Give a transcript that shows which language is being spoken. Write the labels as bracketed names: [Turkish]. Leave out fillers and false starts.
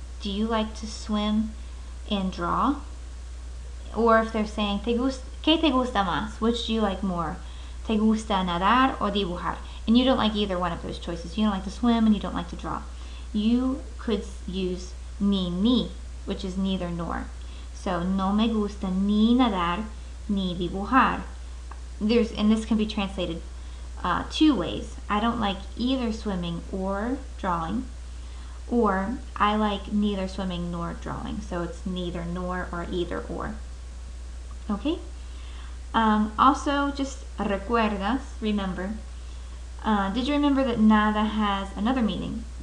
[English] Do you like to swim and draw? Or if they're saying, [Spanish] ¿Qué te gusta más? [English] Which do you like more? [Spanish] ¿Te gusta nadar o dibujar? [English] And you don't like either one of those choices. You don't like to swim and you don't like to draw. You could use ni, which is neither nor. So, [Spanish] no me gusta ni nadar ni dibujar. [English] And this can be translated two ways. I don't like either swimming or drawing. Or, I like neither swimming nor drawing. So it's neither nor or either or. Okay? Also, just remember. Did you remember that nada has another meaning?